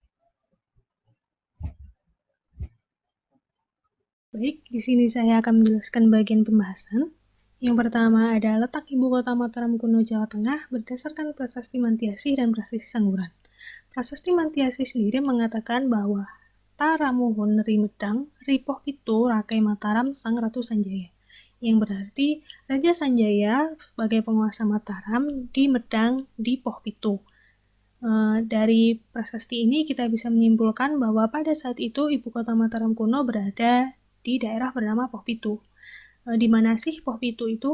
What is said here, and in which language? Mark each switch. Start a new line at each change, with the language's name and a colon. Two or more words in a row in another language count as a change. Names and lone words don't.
Indonesian: Baik, di sini saya akan menjelaskan bagian pembahasan. Yang pertama ada letak ibu kota Mataram kuno Jawa Tengah berdasarkan prasasti Mantiasih dan prasasti Sangguran. Prasasti Mantiasih sendiri mengatakan bahwa
Kawi: Taramuhun Ri Medang Ripoh Pitu Rakai Mataram Sang Ratu Sanjaya,
Indonesian: yang berarti Raja Sanjaya sebagai penguasa Mataram di Medang di Poh Pitu. Dari prasasti ini kita bisa menyimpulkan bahwa pada saat itu ibu kota Mataram kuno berada di daerah bernama Poh Pitu. Di mana sih Poh Pitu itu?